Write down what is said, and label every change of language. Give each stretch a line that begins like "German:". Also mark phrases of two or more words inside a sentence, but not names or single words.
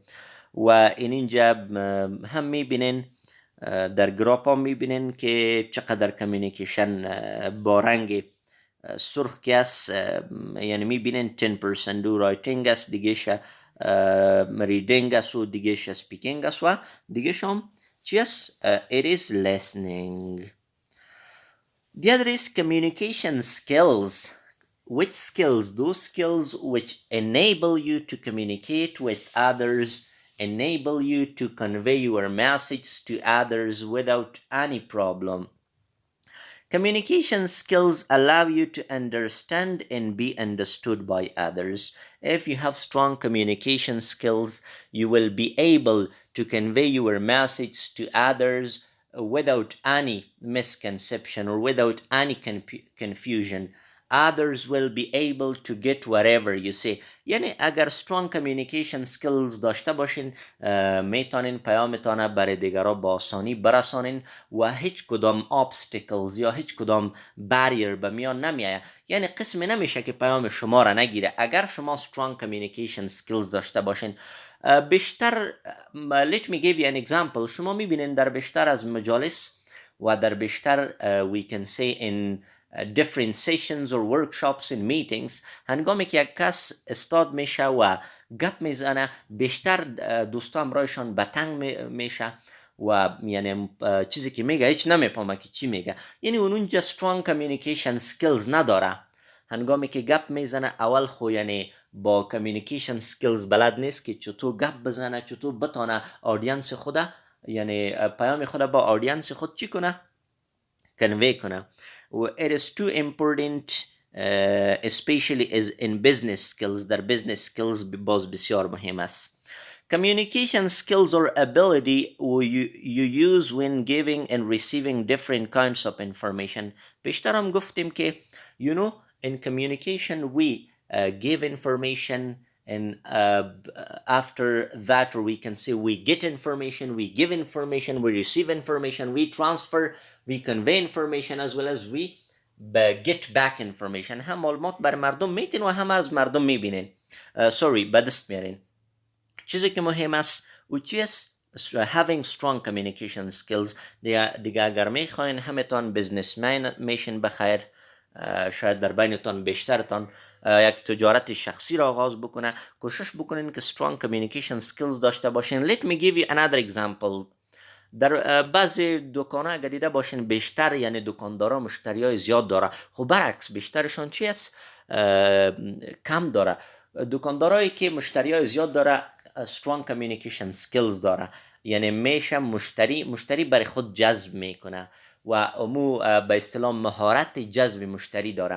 Persian: و اینجا هم میبینین در گراپ ها میبینین که چقدر کمیونیکیشن با رنگ سرخ که است، یعنی میبینین 10% دو رایتینگ است، دیگهش ریدینگ است و دیگهش سپیکینگ است و دیگهش هم چی است؟
English: it is listening. The other is communication skills. Which skills? Those skills which enable you to communicate with others, enable you to convey your message to others without any problem. Communication skills allow you to understand and be understood by others. If you have strong communication skills, you will be able to convey your message to others without any misconception or without any confusion. Others will be able to get whatever you say.
Persian: یعنی اگر
English: strong communication skills
Persian: داشته باشین میتونین پیامتان برای دیگرها با آسانی برسانین و هیچ کدام obstacles یا هیچ کدام barrier به میان نمیایه، یعنی قسمی نمیشه که پیام شما را نگیره اگر شما
English: strong communication skills
Persian: داشته باشین.
English: بیشتر let me give you an example.
Persian: شما میبینین در بیشتر از مجالس و در بیشتر
English: we can say in different sessions or workshops and meetings،
Persian: هنگامی که یک کس استاد میشه و گپ میزنه بیشتر دوستا همراهشان به تنگ میشه و یعنی چیزی که میگه هیچ نمیفهمه که چی میگه، یعنی اونجا
English: strong communication skills
Persian: نداره. هنگامی که گپ میزنه اول خو یعنی با
English: communication skills
Persian: بلد نیست که چطور گپ بزنه، چطور بتانه آدینس خود یعنی پیام خود با آدینس خود چی کنه؟ convey کنه.
English: It is too important especially is in business skills.
Persian: در
English: business skills
Persian: باز بسیار مهم است.
English: Communication skills or ability you use when giving and receiving different kinds of information.
Persian: بیشتر هم گفتیم که
English: in communication we give information and after that, or we can say we get information, we give information, we receive information, we transfer, we convey information, as well as we get back information.
Persian: هم معلومات بر مردم میتین و هم از مردم میبینین، سوری به دست میارین. چیزی که مهم است و چی است؟
English: having strong communication skills.
Persian: دیگه اگر میخواین همتان بزنسمن میشین بخیر، شاید در بینتان بیشترتان یک تجارت شخصی را آغاز بکنه، کوشش بکنین که
English: strong communication skills
Persian: داشته باشین.
English: Let me give you another example.
Persian: در بعضی دکان‌ها اگر دیده باشین بیشتر یعنی دکاندارا مشتریای زیاد داره، خب برعکس بیشترشون چی است؟ کم داره. دکاندارایی که مشتریای زیاد داره
English: strong communication skills
Persian: داره، یعنی میشه مشتری برای خود جذب میکنه و امو به اصطلاح مهارت جذب مشتری داره.